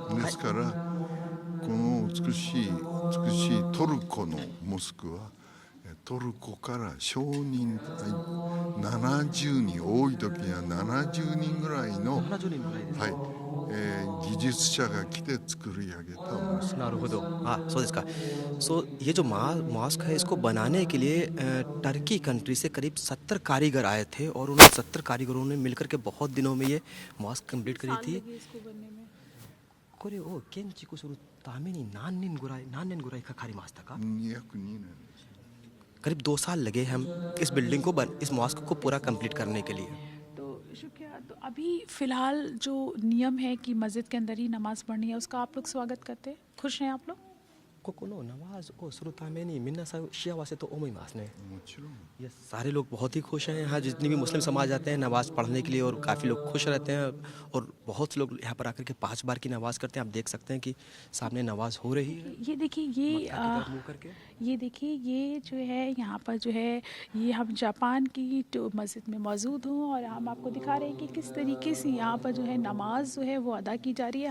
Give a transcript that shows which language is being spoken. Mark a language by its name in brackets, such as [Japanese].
[Japanese] ですからこの美しいトルコのモスクはトルコから商人 70人、多い時には70人ぐらいの、 70人ぐらいです。はい技術者が来て作り上げたモスク。なるほど。 [Hindi] हाँ सो इसका सो ये जो मॉस्क है इसको बनाने के लिए टर्की कंट्री से करीब 70 कारीगर आए थे और उन 70 कारीगरों ने मिलकर के बहुत दिनों में ये मॉस्क कंप्लीट करी थी. इसको बनने में [Japanese] これを建築するために何年ぐらいかかりましたか? 約2年です。 [Hindi] करीब 2 साल लगे हम इस बिल्डिंग को इस मॉस्क को पूरा कंप्लीट करने के लिए. तो शुक्रिया। तो अभी फ़िलहाल जो नियम है कि मस्जिद के अंदर ही नमाज़ पढ़नी है, उसका आप लोग स्वागत करते हैं? खुश हैं आप लोग? [Japanese] ここのナマズをするために皆さん幸せと思いますね。もちろん [Hindi] ये सारे लोग बहुत ही खुश हैं. यहाँ जितनी भी मुस्लिम समाज आते हैं नमाज़ पढ़ने के लिए और काफ़ी लोग खुश रहते हैं और बहुत से लोग यहाँ पर आकर के 5 बार की नमाज़ करते हैं. आप देख सकते हैं कि सामने नमाज़ हो रही है. ये देखिए मक्का की तरफ मुँह करके. ये देखिए ये जो है यहाँ पर जो है ये हम जापान की तो मस्जिद में मौजूद हूँ और हम आपको दिखा रहे हैं कि किस तरीके से यहाँ पर जो है नमाज जो है वो अदा की जा रही है.